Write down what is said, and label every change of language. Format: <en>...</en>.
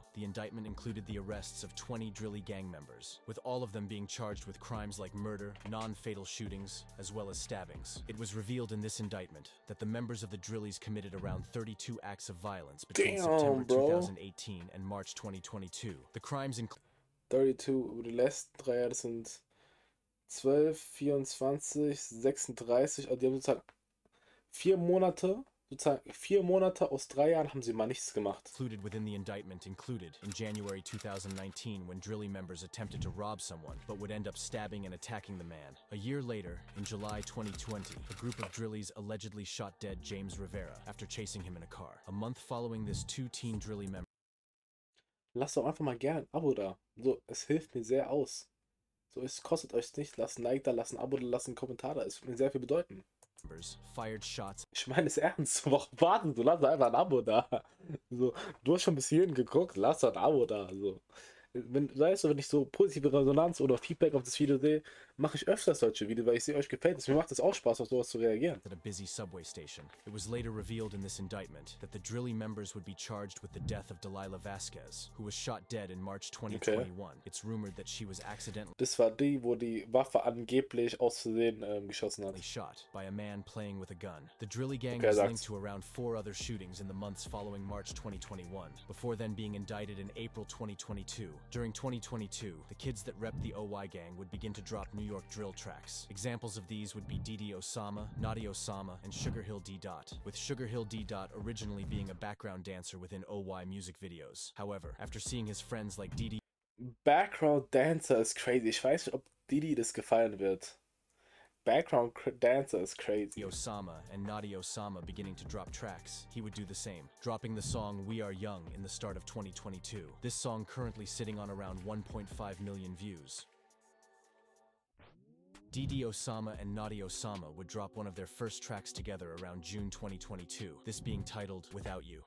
<en>The indictment included the arrests of 20 drilly gang members, with all of them being charged with crimes like murder, non-fatal shootings, as well as stabbings. It was revealed in this indictment that the members of the Drillies committed around 32 acts of violence between September 2018 and March 2022. The crimes include</en> <de>32 über die letzten 3 Jahre, das sind 12, 24, 36, also die haben sozusagen 4 Monate, sozusagen 4 Monate aus 3 Jahren haben sie mal nichts gemacht.</de> <en>Included within the indictment included in January 2019 when Drilly members attempted to rob someone but would end up stabbing and attacking the man. A year later, in July 2020, a group of Drillies allegedly shot dead James Rivera after chasing him in a car. A month following this, 2 teen Drilly members.</en> <de>Lasst doch einfach mal gerne ein Abo da. So, es hilft mir sehr aus. So, es kostet euch nichts. Lasst ein Like da, lasst ein Abo da, lasst einen Kommentar da. Es wird mir sehr viel bedeuten.</de> <en>Fired shots.</en> <de>Ich meine es ernst. Warum warten du? Lass einfach ein Abo da. So, du hast schon bis hierhin geguckt, lass ein Abo da. So. Weißt du, wenn ich so positive Resonanz oder Feedback auf das Video sehe, mache ich öfters solche Videos, weil ich sehe, euch gefällt es. Mir macht es auch Spaß, auf sowas zu reagieren.</de> <en>At a busy subway station. It was later revealed in this indictment that the Drilly members would be charged with the death of Delilah Vasquez, who was shot dead in March 2021. Okay. It's rumored that she was accidentally.</en> <de>Das war die, wo die Waffe angeblich aus Versehen geschossen hat.</de> <en>Shot by a man playing with a gun. The Drilly gang was linked to around 4 other shootings in the months following March 2021, before then being indicted in April 2022. During 2022, the kids that repped the OY gang would begin to drop New York drill tracks. Examples of these would be Didi Osama, Nadi Osama, and Sugar Hill D. Dot, with Sugar Hill D. Dot originally being a background dancer within OY music videos. However, after seeing his friends like Didi...</en> <de>Background Dancer ist crazy. Ich weiß nicht, ob Didi das gefallen wird.</de> <en>Background dancer is crazy. Osama and Nadi Osama beginning to drop tracks, he would do the same, dropping the song We Are Young in the start of 2022. This song currently sitting on around 1.5 million views. Didi Osama and Nadi Osama would drop one of their first tracks together around June 2022, this being titled Without You.</en>